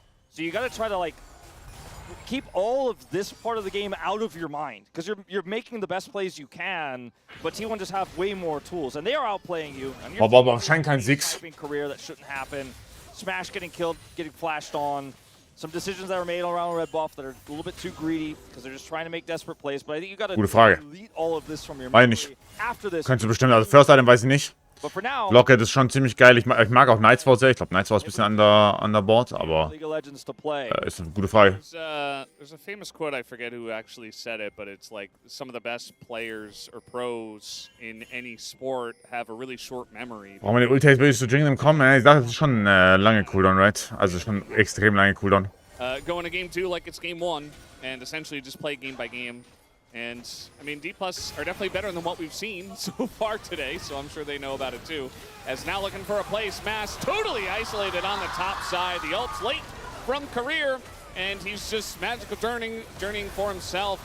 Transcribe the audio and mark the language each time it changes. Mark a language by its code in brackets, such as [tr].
[en] So you got to try to like keep all of this part of the game out of your mind, because you're making the best plays you can, but T1 just have way more tools, and they are outplaying you. And [de] Aber scheint kein Six. [en] Career that shouldn't happen. Smash getting killed, getting flashed on. Some decisions that were made around red buff that are a little bit too greedy because they're just trying to make desperate plays. But I think you got to delete all of this from your memory after this. [de] Könntest du bestimmt, also First Item weiß ich nicht. [en] But for now, [de] Locket ist schon ziemlich geil. Ich mag auch Nightfall sehr. Ich glaube, Nightfall ist ein bisschen underboard, aber ist eine gute Frage. [en] There's a famous quote, I forget who actually said it, but it's like some of the best players or pros in any sport have a really short memory. [de] Brauchen wir die Ulti wirklich zu Jingle kommen? Ich dachte, das ist schon lange Cooldown, right? Also schon extrem lange Cooldown. [en] Go into game 2 like it's game 1 and essentially just play game by game. And, I mean, D+ are definitely better than what we've seen so far today, so I'm sure they know about it too. As now looking for a play, Smash totally isolated on the top side. The ult's late from Career, and he's just magical journeying for himself.